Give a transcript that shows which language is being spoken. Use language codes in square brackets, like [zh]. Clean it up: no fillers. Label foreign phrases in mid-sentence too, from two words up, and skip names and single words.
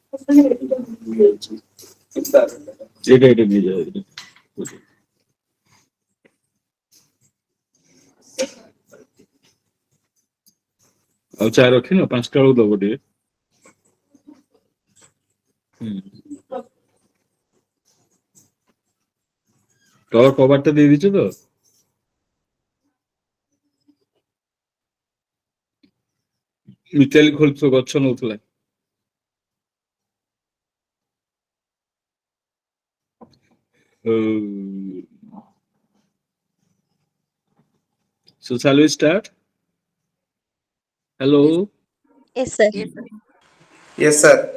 [bn] এটা এটা নিয়ে যাও এটা। [or] ଆଉ ଚା ରଖିନ 5ଟା ବେଳକୁ ଦବ ଟିକେ। ହୁଁ। ତଳ କବାଟଟା ଦେଇ ଦେଇଛ ତ? ମିତାଲି ଖୋଲୁଥିବ ଗଛ ନଉଥିଲା। [en] So shall we start? Hello. Yes, sir. Yes, sir.